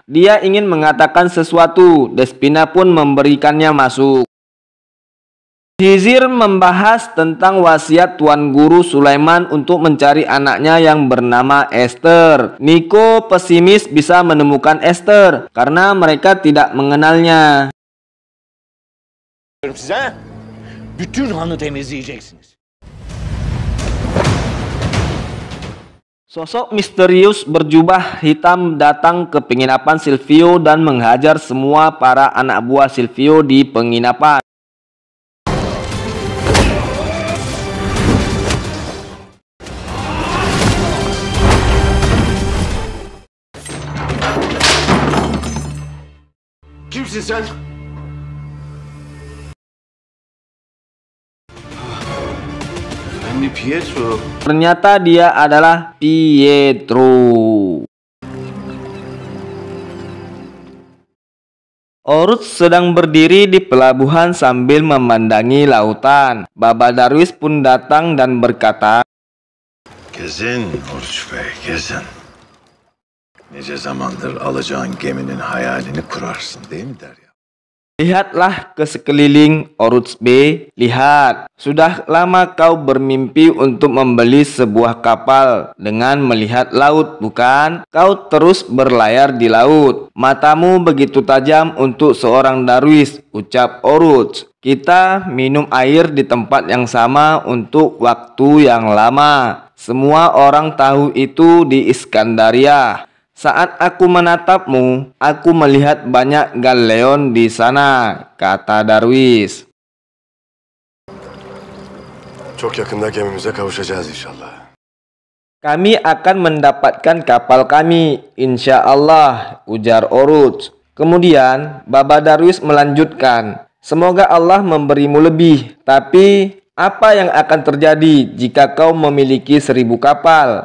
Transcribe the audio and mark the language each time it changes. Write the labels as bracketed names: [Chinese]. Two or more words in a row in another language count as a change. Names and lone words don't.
[Indonesian] Dia ingin mengatakan sesuatu. Despina pun memberikannya masuk. Hizir membahas tentang wasiat Tuan Guru Sulaiman untuk mencari anaknya yang bernama Esther. Niko pesimis bisa menemukan Esther karena mereka tidak mengenalnya. [Turkish] Size, bütün hanı temizleyeceksiniz. [Indonesian] Sosok misterius berjubah hitam datang ke penginapan Silvio dan menghajar semua para anak buah Silvio di penginapan. [Turkish] Kimsin sen? Ben Pietro. [Indonesian] Ternyata dia adalah Pietro. Oruç sedang berdiri di pelabuhan sambil memandangi lautan. Baba Darwish pun datang dan berkata, [Turkish] Gezin Oruç Bey, gezin. Nice zamandır alacağın geminin hayalini kurarsın değil mi Derya? [Indonesian] lihatlah ke sekeliling Oruç B, lihat. Sudah lama kau bermimpi untuk membeli sebuah kapal dengan melihat laut, bukan? Kau terus berlayar di laut. Matamu begitu tajam untuk seorang darwis, ucap Oruç. Kita minum air di tempat yang sama untuk waktu yang lama. Semua orang tahu itu di Iskandaria. Saat aku menatapmu, aku melihat banyak galeon di sana, kata Darwish. [Turkish] Çok yakında gemimize kavuşacağız inşallah. [Indonesian] Kami akan mendapatkan kapal kami, [Arabic] إن شاء الله, [Indonesian] ujar Oruç. Kemudian, Baba Darwish melanjutkan, semoga Allah memberimu lebih, tapi apa yang akan terjadi jika kau memiliki 1000 kapal?